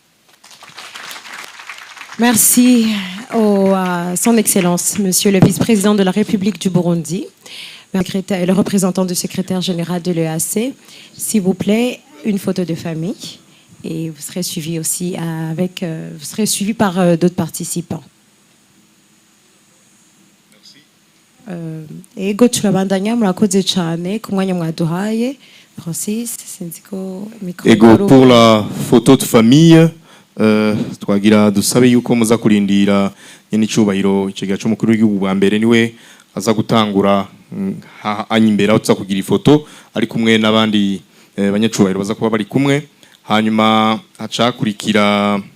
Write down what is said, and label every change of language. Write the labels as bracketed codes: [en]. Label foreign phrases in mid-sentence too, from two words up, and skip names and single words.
[fr] Merci à son Excellence, Monsieur le Vice-président de la République du Burundi, le représentant du secrétaire général de l'EAC. S'il vous plaît, une photo de famille et vous serez suivi aussi vous serez suivi par d'autres participants. [rn] Ego turabandanya murakoze cyane ku mwanya mwaduhaye. Francis, sinziko micro. [fr] Ego pour la photo de famille. [rn] Twagira dusabe yuko muza kurindira nyene icubahiro ikiga cyo mukuru w'igihugu bwa mbere niwe aza gutangura anyimbera utsa kugira ifoto ari kumwe n'abandi banyacubahiro baza kuba bari kumwe, hanyuma acakurikira